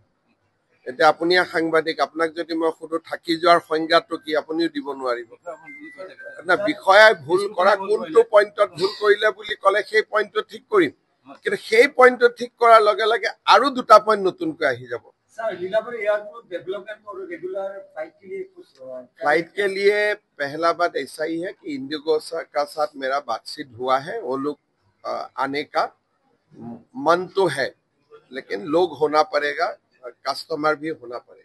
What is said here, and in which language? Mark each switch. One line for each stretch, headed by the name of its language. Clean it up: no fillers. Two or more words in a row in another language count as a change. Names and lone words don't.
Assamese: এতিয়া আপুনি সাংবাদিক, আপোনাক যদি মই সুধো থাকি যোৱাৰ সংজ্ঞাটো কি, আপুনিও দিব নোৱাৰিব না। বিষয়াই ভুল কৰা কোনটো পইণ্টত ভুল কৰিলে বুলি ক'লে সেই পইণ্টটো ঠিক কৰিম, কিন্তু সেই পইণ্টটো ঠিক কৰাৰ লগে লগে আৰু 2টা পইণ্ট নতুনকৈ আহি যাব।
Hindi: फ्लाइट के लिए पहला बात ऐसा ही है कि इंडिगो का साथ मेरा बातचीत हुआ है। वो लोग आने का मन तो है, लेकिन लोग होना पड़ेगा, कस्टमर भी होना पड़ेगा।